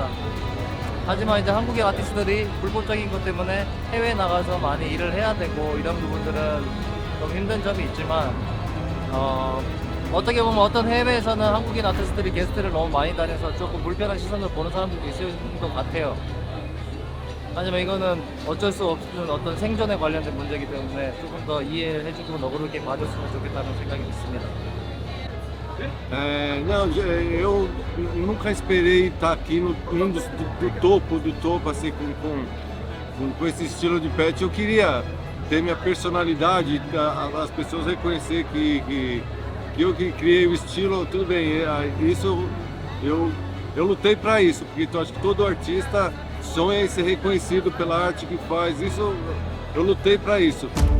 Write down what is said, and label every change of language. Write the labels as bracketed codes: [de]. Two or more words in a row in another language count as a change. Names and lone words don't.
[ko] 하지만 이제 한국의 아티스트들이 불법적인 것 때문에 해외에 나가서 많이 일을 해야 되고 이런 부분들은 좀 힘든 점이 있지만, 어떻게 보면 어떤 해외에서는 한국인 아티스트들이 게스트를 너무 많이 다녀서 조금 불편한 시선으로 보는 사람들도 있을 것 같아요. 하지만 이거는 어쩔 수 없는 어떤 생존에 관련된 문제이기 때문에 조금 더 이해해주고 너그럽게 봐줬으면 좋겠다는 생각이 있습니다. [pt] Não, eu nunca esperei estar aqui do topo, assim, com esse estilo de pet. Eu queria ter minha personalidade, as pessoas reconhecer que eu que criei o estilo, tudo bem, isso eu lutei para isso, porque eu acho que todo artista sonha em ser reconhecido pela arte que faz, isso eu lutei para isso.